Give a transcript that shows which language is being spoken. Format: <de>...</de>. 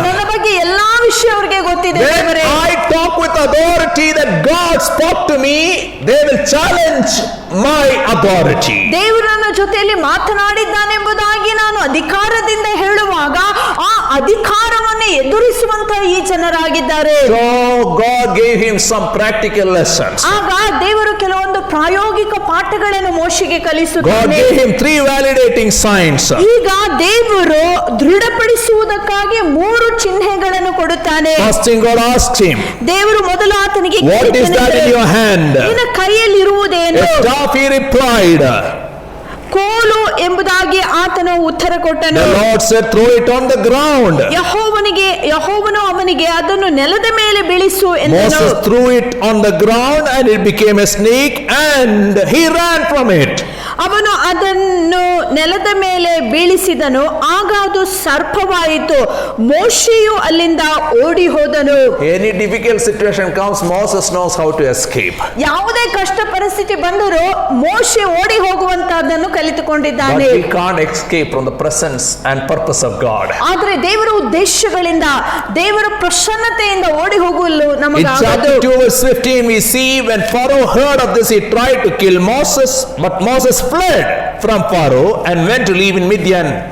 <kn>ನನ್ನ ಬಗ್ಗೆ ಎಲ್ಲಾ ವಿಷಯ ಅವ್ರಿಗೆ ಗೊತ್ತಿದೆ.</kn> <en>When I talk with authority that God spoke to me, they will challenge my authority.</en> <kn>ದೇವರು ನನ್ನ ಜೊತೆಯಲ್ಲಿ ಮಾತನಾಡಿದ್ದಾನೆಂಬುದಾಗಿ ನಾನು ಅಧಿಕಾರದಿಂದ ಹೇಳುವಾಗ ಆ ಅಧಿಕಾರವನ್ನೇ ಎದುರಿಸುವಂತ ಈ ಜನರಾಗಿದ್ದಾರೆ.</kn> <en>So God gave him some practical lessons.</en> <kn>ಆಗ ದೇವರು ಕೆಲವೊಂದು ಪ್ರಾಯೋಗಿಕ ಪಾಠಗಳನ್ನು ಮೋಶೆಗೆ</kn> <en>God</en> <kn>ಕಲಿಸುತ್ತಾನೆ.</kn> <en>gave him 3 validating signs.</en> <kn>ಈಗ ದೇವರು ದೃಢಪಡಿಸುವುದಕ್ಕಾಗಿ 3 ಚಿಹ್ನೆಗಳನ್ನು ಕೊಡುತ್ತಾನೆ.</kn> <en>First thing God asked him,</en> <kn>ದೇವರು ಮೊದಲು ಆತನಿಗೆ</kn> <en>what is that in your hand?</en> <kn>ನಿನ್ನ ಕೈಯಲ್ಲಿ ಇರುವುದೇನು?</kn> <en>A staff, he replied.</en> <kn>ಕೋಲು ಎಂಬುದಾಗಿ ಆತನು ಉತ್ತರ ಕೊಟ್ಟನು.</kn> <en>The Lord said, throw it on the ground.</en> <kn>ಯೆಹೋವನು ಅವನಿಗೆ ಅದನ್ನು ನೆಲದ ಮೇಲೆ ಬೀಳಿಸು ಎಂದನು.</kn> <en>Moses threw it on the ground and it became a snake and he ran from it.</en> <kn>ಅವನು ಅದನ್ನು ನೆಲದ ಮೇಲೆ ಬೀಳಿಸಿದನು, ಆಗ ಅದು ಸರ್ಪವಾಯಿತು. ಮೋಶೆಯು ಅಲ್ಲಿಂದ ಓಡಿ ಹೋದನು.</kn> <en>Any difficult situation comes, Moses knows how to escape.</en> <kn>ಯಾವುದೇ ಕಷ್ಟ ಪರಿಸ್ಥಿತಿ ಬಂದರೂ ಮೋಶೆ ಓಡಿ ಹೋಗುವಂತಹದ್ದನ್ನು ಕಲಿತುಕೊಂಡಿದ್ದಾನೆ.</kn> <en>But he can't escape from the presence and purpose of God.</en> <kn>ಆದರೆ ದೇವರ ಉದ್ದೇಶಗಳಿಂದ, ದೇವರ ಪ್ರಸನ್ನತೆಯಿಂದ ಓಡಿ ಹೋಗಲು</kn> <en>In</en> <kn>ನಮಗಾಗದು.</kn> <en>chapter 2 verse 15 we see when Pharaoh heard of this, he tried to kill Moses, but Moses fled from Pharaoh and went to live in Midian.</en>